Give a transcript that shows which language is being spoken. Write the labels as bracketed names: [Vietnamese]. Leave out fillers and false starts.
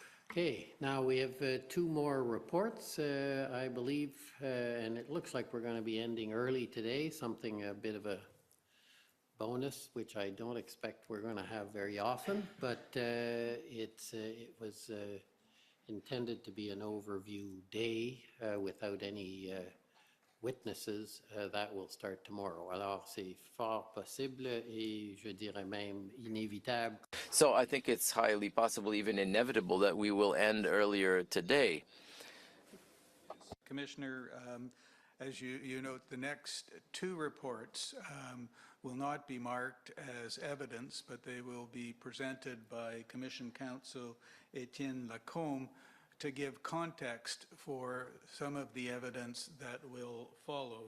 [English] Okay, now we have 2 more reports, I believe, and it looks like we're going to be ending early today, something a bit of a bonus, which I don't expect we're going to have very often, but it was intended to be an overview day without any witnesses. That will start tomorrow. [French] Alors, c'est fort possible et je dirais même inévitable. [English] So I think it's highly possible, even inevitable, that we will end earlier today. Commissioner, as you note, the next 2 reports will not be marked as evidence, but they will be presented by Commission Counsel Etienne Lacombe to give context for some of the evidence that will follow.